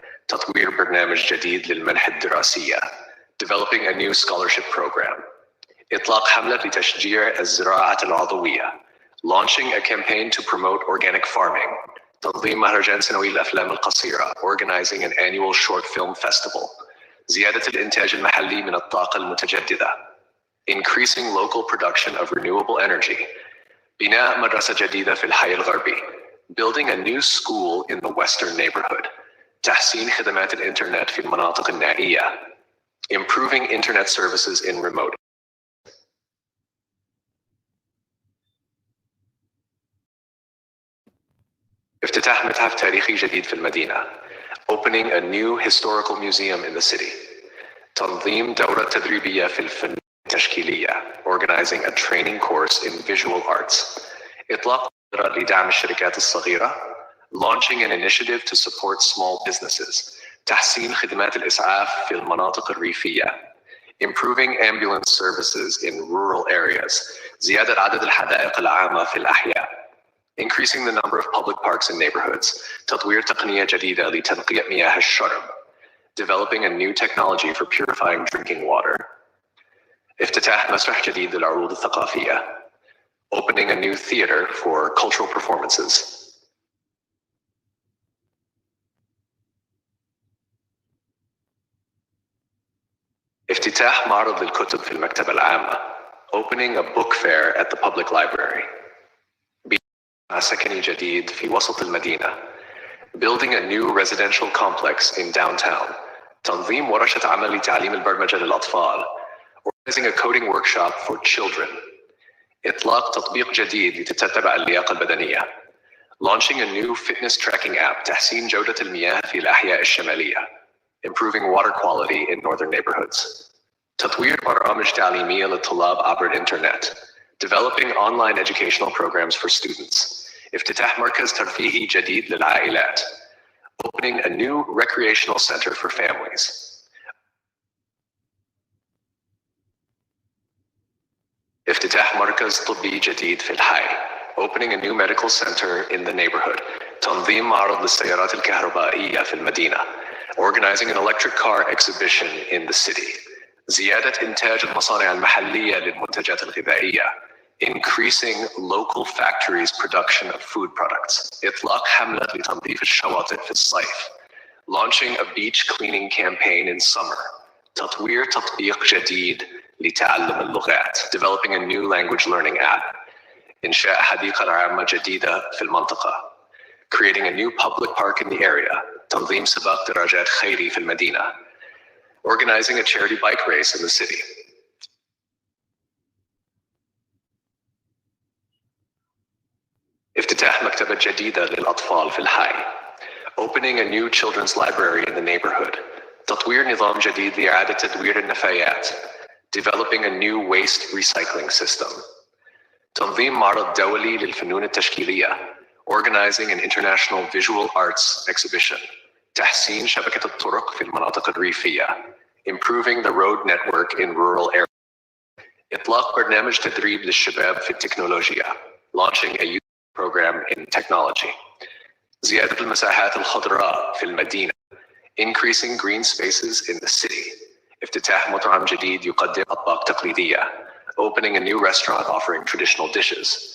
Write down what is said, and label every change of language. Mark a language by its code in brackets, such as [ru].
[ar] تطوير برنامج جديد للمنح الدراسية. [en] Developing a new scholarship program. [ar] إطلاق حملة لتشجيع الزراعة العضوية. [en] Launching a campaign to promote organic farming. [ar] تنظيم مهرجان سنوي للأفلام القصيرة. [en] Organizing an annual short film festival. [ar] زيادة الإنتاج المحلي من الطاقة المتجددة. [en] Increasing local production of renewable energy. [ar] بناء مدرسة جديدة في الحي الغربي. [en] Building a new school in the western neighborhood. [ar] تحسين خدمات الإنترنت في المناطق النائية. [en] Improving internet services in remote. [ar] افتتاح متحف تاريخي جديد في المدينة. [en] Opening a new historical museum in the city. [ar] تنظيم دورة تدريبية في الفنون التشكيلية. [en] Organizing a training course in visual arts. [ar] إطلاق مبادرة لدعم الشركات الصغيرة. [en] Launching an initiative to support small businesses. [ar] تحسين خدمات الإسعاف في المناطق الريفية. [en] Improving ambulance services in rural areas. [ar] زيادة عدد الحدائق العامة في الأحياء. [en] Increasing the number of public parks and neighborhoods. [ar] تطوير تقنية جديدة لتنقية مياه الشرب. [en] Developing a new technology for purifying drinking water. [ar] افتتاح مسرح جديد للعروض الثقافية. [en] Opening a new theater for cultural performances. [ar] افتتاح معرض للكتب في المكتبة العامة. [en] Opening a book fair at the public library. [ar] بناء سكني جديد في وسط المدينة. [en] Building a new residential complex in downtown. [ar] تنظيم ورشة عمل لتعليم البرمجة للأطفال. [en] Organizing a coding workshop for children. [ar] إطلاق تطبيق جديد لتتبع اللياقة البدنية. [en] Launching a new fitness tracking app. [ar] تحسين جودة المياه في الأحياء الشمالية. [en] Improving water quality in northern neighborhoods. [ar] تطوير برامج تعليمية للطلاب عبر الإنترنت. [en] Developing online educational programs for students. [ar] افتتاح مركز ترفيهي جديد للعائلات. [en] Opening a new recreational center for families. [ar] افتتاح مركز طبي جديد في الحي. [en] Opening a new medical center in the neighborhood. [ar] تنظيم معرض للسيارات الكهربائية في المدينة. [en] Organizing an electric car exhibition in the city. [ar] زيادة إنتاج المصانع المحلية للمنتجات الغذائية. [en] Increasing local factories' production of food products. [ar] إطلاق حملة لتنظيف الشواطئ في الصيف. [en] Launching a beach cleaning campaign in summer. [ar] تطوير تطبيق جديد لتعلم اللغات. [en] Developing a new language learning app. [ar] إنشاء حديقة عامة جديدة في المنطقة. [en] Creating a new public park in the area. [ar] تنظيم سباق دراجات خيري في المدينة. [en] Organizing a charity bike race in the city. [ar] افتتاح مكتبة جديدة للأطفال في الحي. [en] Opening a new children's library in the neighborhood. [ar] تطوير نظام جديد لإعادة تدوير النفايات. [en] Developing a new waste recycling system. [ar] تنظيم معرض دولي للفنون التشكيلية. [en] Organizing an international visual arts exhibition. [ar] تحسين شبكة الطرق في المناطق الريفية. [en] Improving the road network in rural areas. [ar] إطلاق برنامج تدريب للشباب في التكنولوجيا. [en] Launching a youth program in technology. [ar] زيادة المساحات الخضراء في المدينة. [en] Increasing green spaces in the city. [ar] افتتاح مطعم جديد يقدم أطباق تقليدية. [en] Opening a new restaurant offering traditional dishes.